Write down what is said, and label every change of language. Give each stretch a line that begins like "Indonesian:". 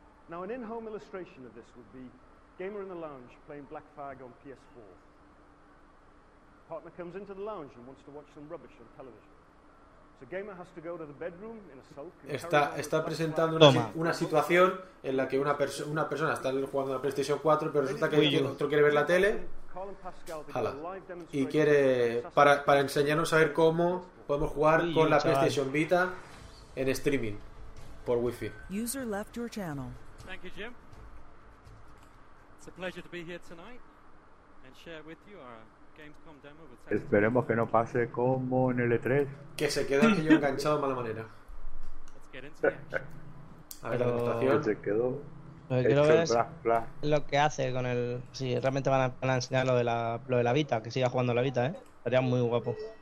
English: Now an in-home illustration of this would be gamer in the lounge playing Black Flag on PS4. Partner comes into the lounge and wants to watch some rubbish on television. So gamer has to go to the bedroom in a sulk.
Spanish: Está presentando una situación en la que una persona está jugando a PlayStation 4, pero resulta que otro quiere ver la tele. Hala. Y quiere para enseñarnos a ver cómo podemos jugar con la PlayStation Vita en streaming por Wi-Fi.
English: User left your channel. Thank you, Jim. It's a pleasure to be here tonight and share with you our Gamescom demo.
Spanish: Esperemos que no pase como en el E3. Que se quede aquello enganchado de mala manera.
English: Let's get into the action.
Spanish: A ver, pero la demostración. Se quedó. Quiero ver lo que hace con el. Si sí, realmente van a enseñar lo de la Vita, que siga jugando la Vita, ¿eh? Estaría muy guapo.